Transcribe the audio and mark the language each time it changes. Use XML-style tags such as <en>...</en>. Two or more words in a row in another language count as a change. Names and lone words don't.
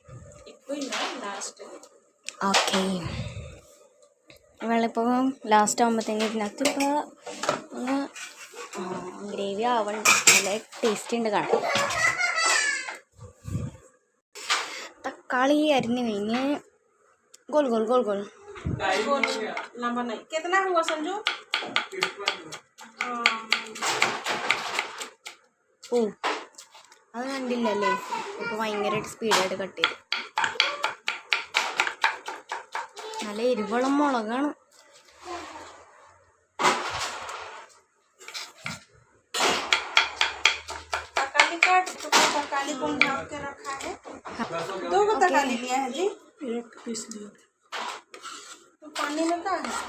<ml>ഓക്കെ, വെള്ളം ഇപ്പോൾ ലാസ്റ്റ് ആകുമ്പോഴത്തേക്കും ഇതിനകത്ത് ഇപ്പോൾ ഒന്ന് ഗ്രേവി ആവണ്ട. നല്ല ടേസ്റ്റ് ഉണ്ട് കാണാൻ. തക്കാളി അരിഞ്ഞ് കഴിഞ്ഞ്</ml> <hi>गोल गोल गोल गोल लंबा नहीं। कितना हुआ संजू?</hi> <ml>ഓ, അത് കണ്ടില്ലല്ലേ. ഇപ്പോൾ ഭയങ്കരമായിട്ട് സ്പീഡായിട്ട് കട്ട് ചെയ്തു. നല്ല എരിവുള്ള മുളകാണ്.</ml> <hi>तकाली काट। तो तकाली को ढक के रखा है। 2 को तकाली लिया है जी। 1 पीस लिया था। तो पानी में क्या है?</hi>